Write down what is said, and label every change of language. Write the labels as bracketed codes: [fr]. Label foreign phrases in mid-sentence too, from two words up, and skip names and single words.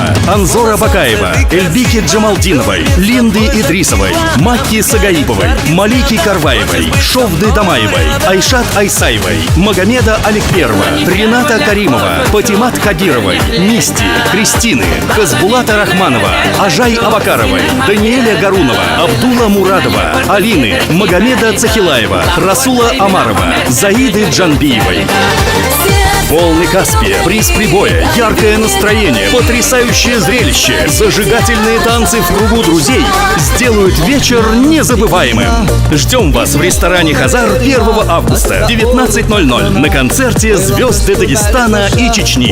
[ru] Анзора Бакаева, Эльбики Джамалдиновой, Линды Идрисовой, Макки Сагаиповой, Малики Карваевой, Шовды Дамаевой, Айшат Айсаевой, Магомеда Аликперова, Рената Каримова, Патимат Кадировой, Мисти, Кристины, Хазбулата Рахманова, Ажай Абакаровой, Даниэля Гарунова, Абдула Мурадова, Алины, Магомеда Цахилаева, Расула Амарова, Заиды Джанбиевой. Волны Каспия, приз «Прибоя», яркое настроение, потрясающее зрелище, зажигательные танцы в кругу друзей сделают вечер незабываемым. Ждем вас в ресторане «Хазар» 1 августа в 19:00 на концерте «Звезды Дагестана и Чечни».